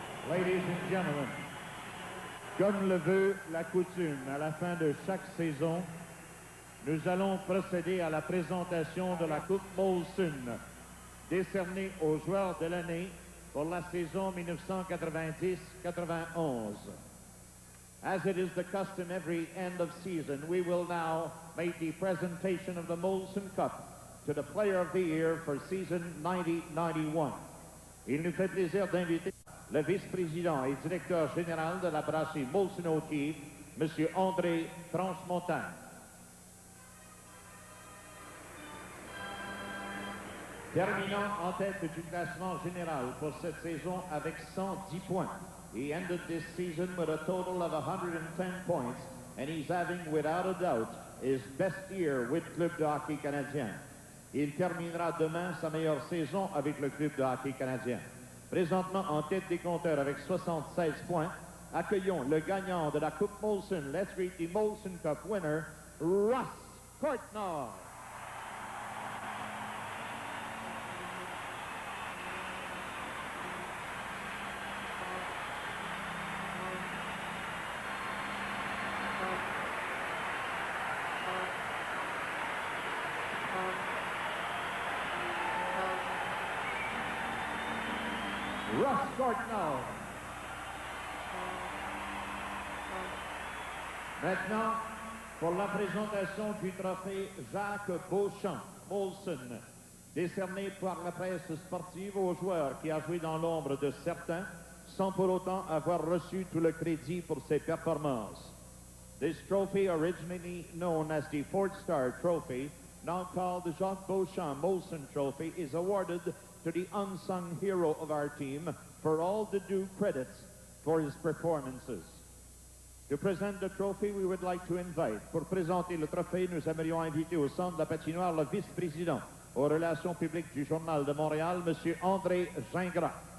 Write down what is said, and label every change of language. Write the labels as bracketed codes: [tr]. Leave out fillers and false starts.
[en] Ladies and gentlemen, [fr] comme le veut la coutume, à la fin de chaque saison, nous allons procéder à la présentation de la Coupe Molson. décerné aux joueurs de l'année pour la saison 1990-91. [en] As it is the custom every end of season, we will now make the presentation of the Molson Cup to the Player of the Year for season 90-91. [fr] Il nous fait plaisir d'inviter le vice-président et directeur général de la brasserie Molson O'Keeffe, M. André Transmontagne. Terminant en tête du classement général pour cette saison avec 110 points. [en] He ended this season with a total of 110 points, and he's having, without a doubt, his best year with Club de hockey canadien. [fr] Il terminera demain sa meilleure saison avec le Club de hockey canadien. Présentement en tête des compteurs avec 76 points, accueillons le gagnant de la Coupe Molson. [en] Let's greet the Molson Cup winner, Russ Courtnall. Russ Courtnall. [fr] Maintenant, pour la présentation du trophée Jacques Beauchamp, Molson, décerné par la presse sportive aux joueurs qui a joué dans l'ombre de certains, sans pour autant avoir reçu tout le crédit pour ses performances. [en] This trophy, originally known as the Ford Star Trophy, now called the Jacques Beauchamp Molson Trophy, is awarded to the unsung hero of our team for all the due credits for his performances. To present the trophy, we would like to invite, [fr] pour présenter le trophée, nous aimerions inviter au centre de la patinoire le vice-président aux relations publiques du Journal de Montréal, M. André Gingras.